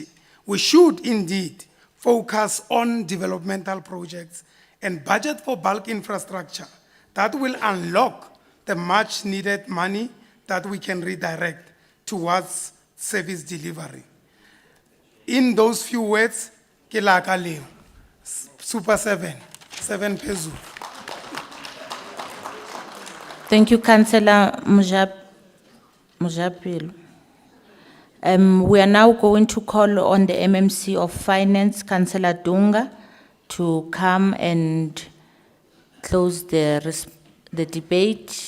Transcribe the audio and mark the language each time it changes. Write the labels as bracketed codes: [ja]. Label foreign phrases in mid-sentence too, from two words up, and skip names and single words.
[en] We should indeed focus on developmental projects and budget for bulk infrastructure that will unlock the much needed money that we can redirect towards service delivery. In those few words, [nso] ke la ka leo. Super 7 pezu. [en] Thank you, Councillor Mujapelo. We are now going to call on the MMC of Finance, Councillor Dunga, to come and close the debate.